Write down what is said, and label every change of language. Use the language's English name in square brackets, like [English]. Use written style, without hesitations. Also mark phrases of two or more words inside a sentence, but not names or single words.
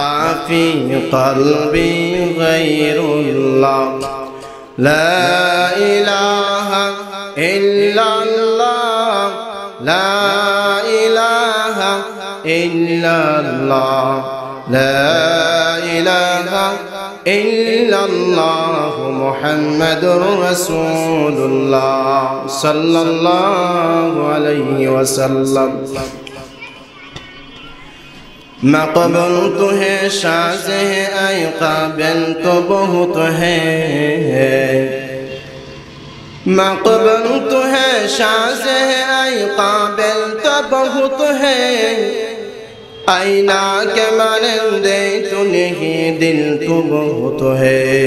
[Arabic] في قلبي غير الله لا إله إلا الله لا إله إلا الله لا إله إلا الله محمد رسول الله صلى الله عليه وسلم [Urdu] مقبول تو ہے شازے اے قابل تو بہت ہے مقبول تو ہے شازے اے قابل تو بہت ہے آئینہ کے مانندے تو نہیں دل تو بہت ہے